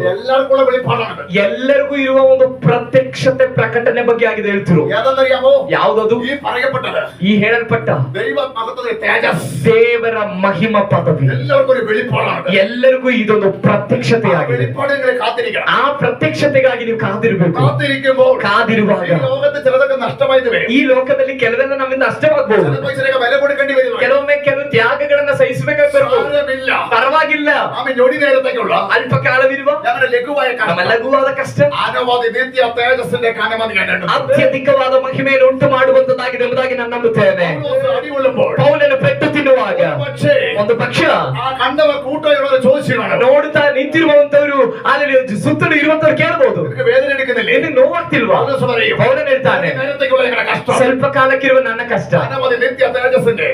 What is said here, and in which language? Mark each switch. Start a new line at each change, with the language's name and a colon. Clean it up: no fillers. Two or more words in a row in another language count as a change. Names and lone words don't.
Malayalam: എല്ലാവർക്കും ഉള്ള വെളിപ്പാടാണ്.
Kannada: ಎಲ್ಲರಿಗೂ ಇರುವ ಒಂದು ಪ್ರತ್ಯಕ್ಷತೆ ಪ್ರಕಟಣೆ ಬಗ್ಗೆ ಆಗಿದೆ ಹೇಳ್ತಿರೋ.
Malayalam: ഏതെന്നറിയാമോ?
Kannada: ಯಾವುದದು?
Malayalam: ഈ പറയപ്പെട്ടത്
Kannada: ಈ ಹೇಳಲ್ಪಟ್ಟ
Malayalam: ദൈവ മഹത്വത്തിന്റെ തേജസ്,
Kannada: ದೇವರ ಮಹಿಮ ಪದವಿ
Malayalam: എല്ലാവർക്കും ഒരു വെളിപ്പാടാണ്.
Kannada: ಎಲ್ಲರಿಗೂ ಇದೊಂದು
Malayalam: ആ
Kannada: ಪ್ರತ್ಯಕ್ಷತೆಯಾಗಿದೆ.
Malayalam: വെളിപ്പാട് നിങ്ങൾ കാത്തിരിക്കണം.
Kannada: ಆ ಪ್ರತ್ಯಕ್ಷತೆಗಾಗಿ ನೀವು ಕಾದಿರಬೇಕು.
Malayalam: കാത്തിരിക്കുമ്പോൾ
Kannada: ಕಾದಿರುವಾಗ
Malayalam: ഈ ലോകത്ത് ചിലതൊക്കെ നഷ്ടമായത് വരും.
Kannada: ಈ ಲೋಕದಲ್ಲಿ ಕೆಲವೆಲ್ಲ ನಮ್ಮಿಂದ ನಷ್ಟವಾಗಬಹುದು.
Malayalam: ചിലപ്പോൾ ചിലക്ക് വില കൊടുക്കേണ്ടി വരും.
Kannada: ಕೆಲವೊಮ್ಮೆ ಕೆಲವು ತ್ಯಾಗಗಳನ್ನ ಸಹಿಸಬೇಕಾಗಿ ಬರ್ಬೋದು.
Malayalam: സാരമില്ല.
Kannada: ಪರವಾಗಿಲ್ಲ,
Malayalam: ആമേൻ. ഞൊടി നേരത്തേക്കുള്ള
Kannada: ಅಲ್ಪ ಕಾಲವಿರುವ
Malayalam: ഞങ്ങളുടെ ലഘുവായ
Kannada: ನಮ್ಮ
Malayalam: കഷ്ടം,
Kannada: ಲಘುವಾದ ಕಷ್ಟ
Malayalam: ആനവാദി നിത്യ തേജസ്സിന്റെ കാനമതി കണ്ടിട്ടുണ്ട്.
Kannada: ಅತ್ಯಧಿಕವಾದ ಮಹಿಮೆಯನ್ನು ಉಂಟು ಮಾಡುವಂತದ್ದಾಗಿದೆ ಎಂಬುದಾಗಿ ನಾನು ನಂಬುತ್ತೇನೆ.
Malayalam: പൗലോസ് അടികൊള്ളുമ്പോൾ
Kannada: ಪೌಲನು ಪೆಟ್ಟು ತಿನ್ನುವಾಗ
Malayalam: പക്ഷേ
Kannada: ಒಂದು ಪಕ್ಷ ಆ ಕಂಡವ ಕೂಟ ಇವರ ಚೋದಿಸಿರೋಣ ನೋಡ್ತಾ ನಿಂತಿರುವಂತವರು ಅಲ್ಲಿ ಸುತ್ತಲೂ ಇರುವಂತವ್ರು ಕೇಳಬಹುದು, ನಿನಗೆ ವೇದನೆ ಹಿಡಿക്കുന്നിಲ್ಲ, ನಿನಗೆ ನೋವಾಗ್ತಿಲ್ವಾ? ಪೌಲನು ಹೇಳ್ತಾನೆ, ಕಷ್ಟ ಸ್ವಲ್ಪ ಕಾಲಕ್ಕಿರುವ ನನ್ನ ಕಷ್ಟ ನಿತ್ಯ ತೇಜಸ್ಸಿಗೆ